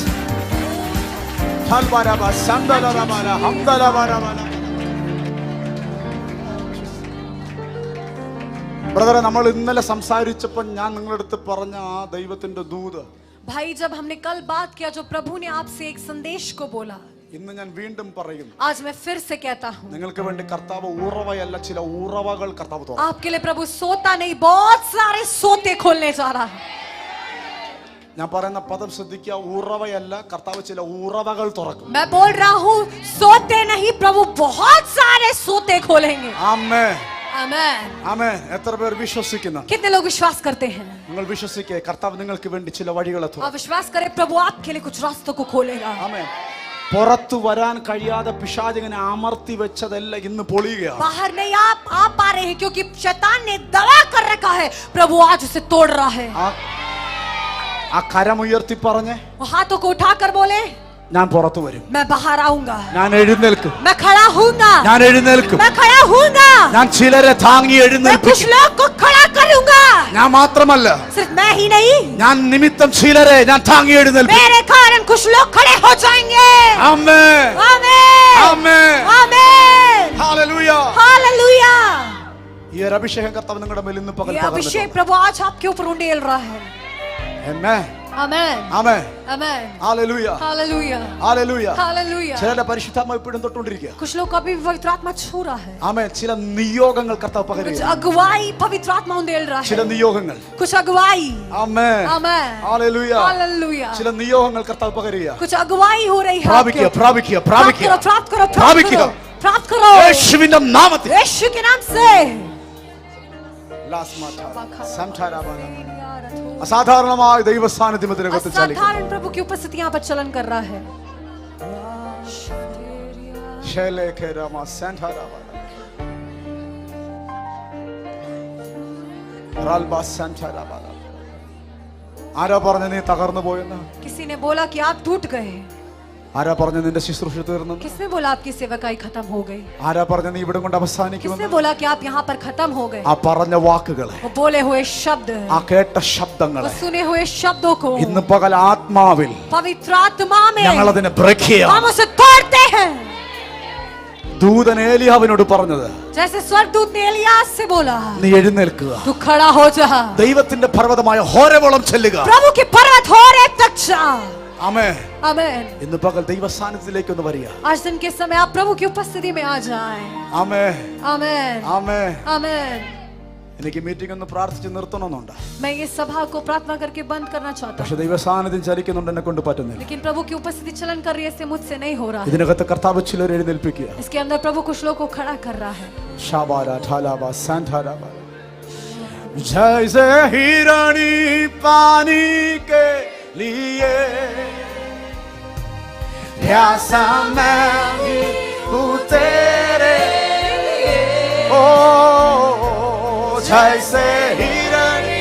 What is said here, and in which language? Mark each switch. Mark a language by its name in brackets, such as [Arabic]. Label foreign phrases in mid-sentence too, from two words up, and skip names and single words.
[Malayalam] Halbaraba, Sandalarabara, Hamdalabarabara. ബ്രദറെ, നമ്മൾ ഇന്നലെ സംസാരിച്ചപ്പോൾ ഞാൻ നിങ്ങളുടെ അടുത്ത് പറഞ്ഞ ആ ദൈവത്തിന്റെ ദൂത്, [Hindi] भाई जब हमने कल बात किया जो प्रभु ने आपसे एक संदेश को बोला, [Malayalam] ഇന്ന് ഞാൻ വീണ്ടും പറയുന്നു. [Hindi] आज मैं फिर से कहता हूँ, [Malayalam] നിങ്ങൾക്ക് വേണ്ടി കർത്താവ് ഉറവയല്ല, ചില ഉറവകൾ കർത്താവ് തുറക്കും. [Hindi] आपके लिए प्रभु सोता नहीं, बहुत सारे सोते खोलने जा रहा है. [Malayalam] ഞാൻ പറയുന്ന പദം ശ്രദ്ധിക്കുക, ഉറവയല്ല, കർത്താവ് ചില ഉറവകൾ തുറക്കും. [Hindi] मैं बोल रहा हूँ सोते नहीं, प्रभु बहुत सारे सोते खोलेंगे. [Malayalam] ആമേൻ, [Hindi] आमेन, [Malayalam] ആമേൻ. എത്ര പേർ വിശ്വസിക്കുന്നു? [Hindi] कितने लोग विश्वास करते हैं? [Malayalam] നിങ്ങൾ വിശ്വസിക്കുക, കർത്താവ് നിങ്ങൾക്ക് വേണ്ടി ചില വഴികളെ [Hindi] आप [Malayalam] തുറക്കും. [Hindi] विश्वास करें, प्रभु आपके लिए कुछ रास्तों को खोलेगा. [Malayalam] ആമേൻ. പുറത്തു വരാൻ കഴിയാതെ പിശാചിനെ അമർത്തി വെച്ചതെല്ലാം ഇന്ന് പൊളിയുകയാണ്. [Hindi] बाहर नहीं आप पा रहे हैं क्योंकि शैतान ने दबा कर रखा है, प्रभु आज उसे तोड़ रहा है. [Malayalam] ആ കരമുയർത്തി പറഞ്ഞേ, [Hindi] हाथों को उठाकर बोले, [Malayalam] ഞാൻ പുറത്തു വരും, [Hindi] मैं बाहर आऊंगा, [Malayalam] ഞാൻ എഴുന്നേൽക്കും, [Hindi] मैं खड़ा हूँगा, [Malayalam] ഞാൻ എഴുന്നേൽക്കും, [Hindi] मैं खड़ा हूँगा, [Malayalam] ഞാൻ ചിലരെ താങ്ങി [Hindi] मैं कुछ [Malayalam] എഴുന്നേൽപ്പിക്കും. [Hindi] लोग को खड़ा करूंगा. [Malayalam] ഞാൻ മാത്രമല്ല, [Hindi] सिर्फ मैं ही नहीं, [Malayalam] ഞാൻ നിമിത്തം ചിലരെ ഞാൻ താങ്ങി എഴുന്നേൽപ്പിക്കും. [Hindi] मेरे कारण कुछ लोग खड़े हो जाएंगे. [Malayalam] ആമേൻ, [Hindi] आमेन, [Malayalam] ആമേൻ, [Hindi] आमेन, [Malayalam] ഹല്ലേലൂയ. [Hindi] हालेलुया. [Malayalam] ഈ ഒരു അഭിഷേകം കർത്താവ് നിങ്ങളുടെ മേൽ ഇന്ന് പകൽ [Hindi] ये [Malayalam] പകർന്നിട്ടുണ്ട്. [Hindi] अभिषेक प्रभु आज आपके ऊपर उंडेल रहा है. [Malayalam] ആമേൻ, [Hindi] आमेन, [Malayalam] ആമേൻ, [Hindi] आमेन, [Malayalam] ഹല്ലേലൂയ, [Hindi] हालेलुया, [Malayalam] ഹല്ലേലൂയ. [Hindi] हालेलुया. [Malayalam] ചിലരുടെ പരിശുദ്ധാത്മാവ് ഇപ്പോഴും തൊട്ടുകൊണ്ടിരിക്കുക. [Hindi] कुछ लोग अभी भी पवित्र आत्मा छू रहा है. [Malayalam] ആമേൻ. ചില നിയോഗങ്ങൾ കർത്താവ് [Hindi] कुछ [Malayalam] പകരുക. [Hindi] अगुवाई पवित्र आत्मा उंडेल रहा [Malayalam] ചില [Hindi] है. [Malayalam] നിയോഗങ്ങൾ. [Hindi] कुछ अगुवाई, [Malayalam] ആമേൻ, [Hindi] आमेन, [Malayalam] ഹല്ലേലൂയ. [Hindi] हालेलुया. [Malayalam] ചില നിയോഗങ്ങൾ കർത്താവ് പകരുക. [Hindi] कुछ अगुवाई हो रही है. [Malayalam] പ്രാപിക്കുക, [Hindi] आपके ऊपर. [Malayalam] പ്രാപിക്കുക, [Hindi] प्राप्त [Malayalam] പ്രാപിക്കുക. [Hindi] करो, प्राप्त करो, प्राप्त [Malayalam] പ്രാപിക്കുക. [Hindi] करो, प्राप्त करो. [Malayalam] യേശുവിന്റെ നാമത്തിൽ. [Hindi] यीशु के नाम से. [Malayalam] അസാധാരണമായ ദൈവസാന്നിധ്യം ഇതിനകത്ത് ചലിക്കുന്നു. [Hindi] असाधारण प्रभु की उपस्थिति यहाँ पर चलन कर रहा है. खेले खेरामा सेंटाराबा रालबा सेंटाराबा [Malayalam] ആരാ പറഞ്ഞ നീ തകർന്നു പോയെന്ന്? [Hindi] किसी ने बोला कि आप टूट गए। [Malayalam] ആരാ പറഞ്ഞ നിന്റെ ശുശ്രൂഷ തീർന്നു? [Hindi] किसने बोला आपकी सेवकाई खत्म हो गई? [Malayalam] ആരാ പറഞ്ഞ നീ ഇവിടെ കൊണ്ട് അവസാനിക്കുമെന്ന്? [Hindi] किसने बोला कि आप यहाँ पर खत्म हो गए? [Malayalam] ആ പറഞ്ഞ വാക്കുകളെ, [Hindi] वो बोले हुए शब्द, [Malayalam] ആ കേട്ട [Hindi] वो [Malayalam] ശബ്ദങ്ങളെ [Hindi] सुने हुए शब्दों को [Malayalam] ഇന്ന് പകൽ ആത്മാവിൽ [Hindi] पवित्र आत्मा में [Malayalam] ഞങ്ങൾ അതിനെ ബ്രേക്ക് ചെയ്യാം. [Hindi] हम उसे तोड़ते हैं। [Malayalam] ദൂതൻ ഏലിയാവിനോട് പറഞ്ഞത്, [Hindi] जैसे स्वर्गदूत ने एलियास से बोला, [Malayalam] നീ എഴുന്നേൽക്കുക, [Hindi] तू खड़ा हो जा, [Malayalam] ദൈവത്തിന്റെ പർവ്വതമായ ഹോരേബോളം ചെല്ലുക. [Hindi] प्रभु के पर्वत होरेब तक जा। [Malayalam] ആമേൻ. [Hindi] आमेन। [Malayalam] ഇന്ന് പകൽ ദൈവ സാന്നിധ്യത്തിലേക്ക് ഒന്ന് വരിക. [Hindi] आज दिन के समय आप प्रभु की उपस्थिति में आ जाएं। [Malayalam] ആമേൻ. [Hindi] आमेन। [Malayalam] ആമേൻ. [Hindi] आमेन। [Malayalam] എനിക്ക് മീറ്റിംഗ് ഒന്ന് പ്രാർത്ഥിച്ച് നിർത്തണമെന്നുണ്ട്. [Hindi] मैं ये सभा को प्रार्थना करके बंद करना चाहता हूँ, [Malayalam] പക്ഷെ ദൈവ സാന്നിധ്യം ചലിക്കുന്നുണ്ട്, എന്നെ കൊണ്ട് പറ്റുന്നില്ല. [Hindi] लेकिन प्रभु की उपस्थिति चलन कर रही है, इससे मुझसे नहीं हो रहा है। [Malayalam] ഇതിനകത്ത് കർത്താവ് ചിലരെ എഴുന്നേൽപ്പിക്കുക. [Hindi] इसके अंदर प्रभु कुछ लोगों को खड़ा कर रहा है। शाबारा ठालाबा सांठाराबा जैसे हिरणी पानी के लिए प्यासा मैं भी हूँ तेरे लिए, ओ जैसे हिरणी